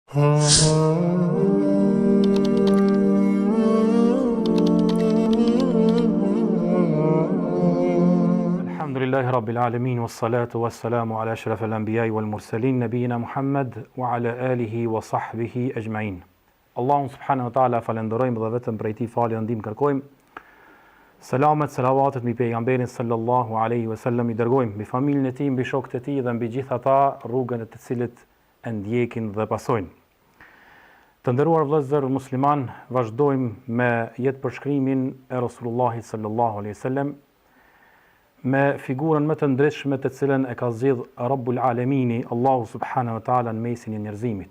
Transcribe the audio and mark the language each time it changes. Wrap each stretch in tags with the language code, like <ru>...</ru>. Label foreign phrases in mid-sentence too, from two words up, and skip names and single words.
<ar>الحمد لله رب العالمين، والصلاة والسلام على أشرف الأنبياء والمرسلين، نبينا محمد وعلى آله وصحبه أجمعين. الله سبحانه وتعالى</ar> <sq>falenderojmë dhe vetëm prej tij falje dhe ndihmë kërkojmë. Selamet, selavatet mbi pejgamberin</sq> <ar>صلى الله عليه وسلم</ar> <sq>i dërgojmë, mbi familjen e tij, mbi shokët e tij dhe mbi gjithë ata rrugën e të cilët e ndjekin dhe pasojnë. Të nderuar vëllezër musliman, vazhdojmë me jetë përshkrimin e Rasulullahit</sq> <ar>صلى الله عليه وسلم</ar> <sq>me figurën më të ndritshme të cilën e ka zgjedh</sq> <ar>رب العالمين,</ar> <sq>Allahu</sq> <ar>سبحانه وتعالى</ar> <sq>në mesin e njerëzimit.</sq>